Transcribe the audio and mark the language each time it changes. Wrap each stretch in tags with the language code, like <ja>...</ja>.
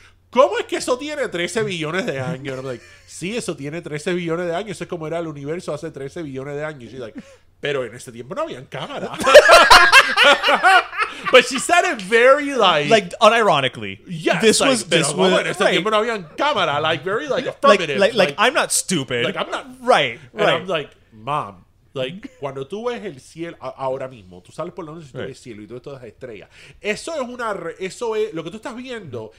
<es>¿Cómo es que eso tiene 13 billones de años?</es> <en>And I'm like,</en> <es>sí, eso tiene 13 billones de años. Eso es como era el universo hace 13 billones de años.</es> <en>She's like,</en> <es>pero en ese tiempo no habían cámara.</es> <en>But she said it very like unironically. Yes, this like, was this was</en> <es>en ese tiempo no habían cámara,</es> <en>like very like affirmative. Like I'm not stupid. Like I'm not right. And I'm like, Mom, like</en> <es>cuando tú ves el cielo ahora mismo, tú sales por la noche y tú ves el cielo y tú ves todas las estrellas. Eso es lo que tú estás viendo.</es>